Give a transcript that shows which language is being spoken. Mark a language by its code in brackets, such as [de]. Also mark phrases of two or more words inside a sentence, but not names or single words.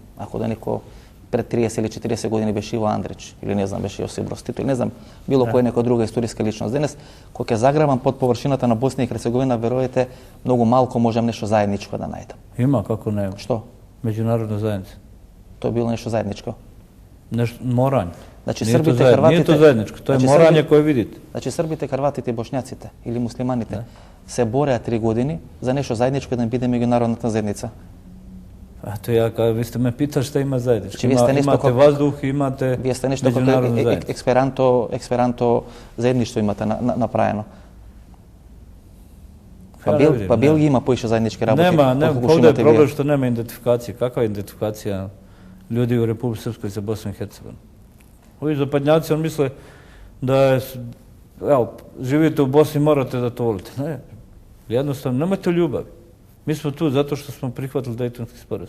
[mk] Ако да неко пред 30 или 40 години беше Иво Андрич, или не знам, беше Јосип Брос Тито, или не знам, било која нека друга историска личност. Денес, кога ќе заграбам под површината на Босна и Херцеговина, верувате, многу малку можам нешто заедничко да најдам. Има, како нема. Што? Меѓународна заедница. Тоа било нешто заедничко. Нешто морање. Значи [sr] Nije [mk] Србите, [sr] to [mk] Хрватите, [sr] Nije to zajedničko, to je moranje koje vidite. [mk] Значи Србите, Хрватите, Бошњаците или муслиманите се бореа 3 години за нешто заедничко да биде меѓународната заедница. [sr] Eto vi ste me pitali šta ima zajedničko. Imate vazduh, imate [mk] Вие сте нешто како експеранто заедништво имате направено. Па Белгија има поише заеднички работи. [sr] Nema, ovdje je problem što nema identifikacije. Kakva je identifikacija ljudi u Republici Srpskoj za Bosnu i Hercegovinu? Ovi zapadnjaci, on misle da je, evo, živite u Bosni, morate da to volite. Ne, jednostavno, nemojte ljubavi. Mi smo tu zato što smo prihvatili Dejtonski sporazum.